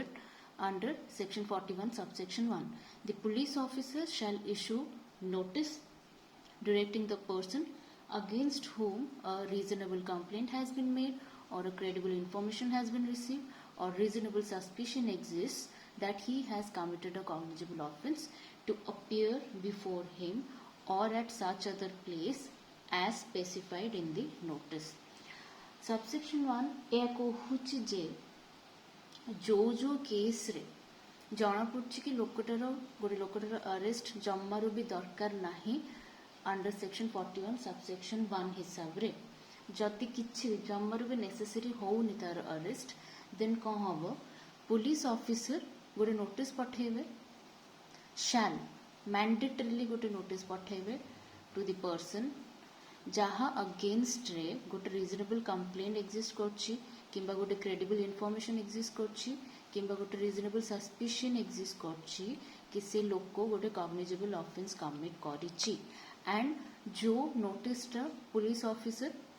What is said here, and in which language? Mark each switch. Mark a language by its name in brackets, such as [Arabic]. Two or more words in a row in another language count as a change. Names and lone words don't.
[English] under section 41 subsection 1, the police officer shall issue notice directing the person against whom a reasonable complaint has been made or a credible information has been received or reasonable suspicion exists that he has committed a cognizable offence to appear before him or at such other place as specified in the notice. [Odia] Subsection 1 ଏହା କହୁଛି ଯେ ଯୋଉ କେସ୍ରେ ଜଣାପଡ଼ୁଛି କି ଗୋଟେ ଲୋକଟାର ଆରେଷ୍ଟ ଜମାରୁ ବି ଦରକାର ନାହିଁ [English] under section 41 subsection 1 [Odia] ହିସାବ ରେ ଯଦି କିଛି ଜମାରୁ ବି ନେସେସରି ହଉନି ତାର ଆରେଷ୍ଟ ଦେନ କଣ ଆମ [English] police officer [Odia] ଗୋଟେ ନୋଟିସ ପଠେଇବେ [English] shall mandatorily [Odia] ଗୋଟେ ନୋଟିସ ପଠେଇବେ [English] to the person [Odia] ଯାହା ଅଗେନଷ୍ଟ ରେ ଗୋଟେ [English] reasonable complaint exist [Odia] କରୁଛି କିମ୍ବା ଗୋଟେ [English] credible information exist [Odia] କରୁଛି କିମ୍ବା ଗୋଟେ [English] reasonable suspicion exist [Odia] କରୁଛି କି ସେ ଲୋକ ଗୋଟେ [English] cognizable offence commit [Odia] କରିଛି ଏଣ୍ଡ ଯୋଉ ନୋଟିସଟା [English] police officer